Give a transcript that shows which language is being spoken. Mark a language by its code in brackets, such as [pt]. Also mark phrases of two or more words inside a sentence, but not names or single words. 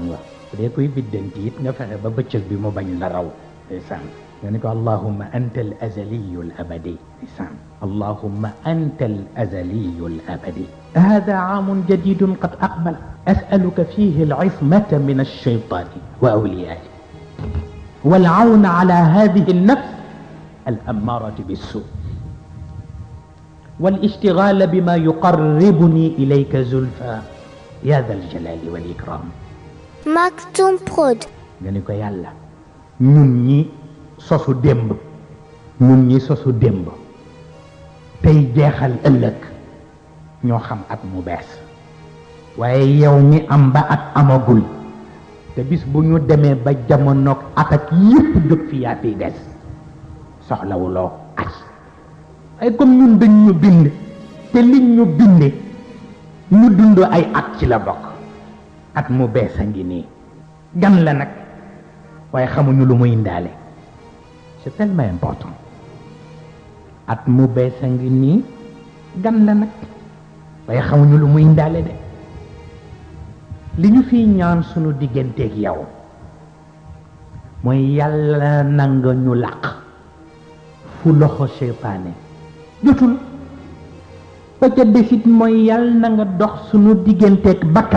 [wo] nga bu dee koy biddanti it nga fexe ba bëccëg bi mu bañ la raw ndeysaan nga ni ko [ar] اللهم أنت الأزلي الأبدي ndeysaan اللهم أنت الأزلي الأبدي هذا عام جديد قد أقبل أسألك فيه العصمة من الشيطان وأوليائه والعون على هذه النفس الأمارة بالسوء والاشتغال بما يقربني إليك زلفى يا ذا الجلال والإكرام [wo] Maktoum Prod. nga ni ko yàlla ñun ñi sosu démb ñun ñi sosu démb tey jeexal ëllëg ñoo xam at mu bees waaye yow mi am ba at amagul te bis bu ñu demee ba jamonoog at ak yépp jóg fi yaa fiy des soxlawuloo at ay comme ñun dañ ñu bind te liñ ñu binde ñu dund ay at ci la bokk at mu bees a ngi nii gan la nag waaye xamuñu lu muy indaale [fr] c'est tellement important [wo] at mu bees a ngi nii gan la nag waaye xamuñu lu muy indaale de li ñu fiy ñaan sunu digganteeg yow mooy yàlla nanga ñu làq fu loxo seytaane jotul ba ca desit mooy yàlla na nga dox sunu digganteeg bakkan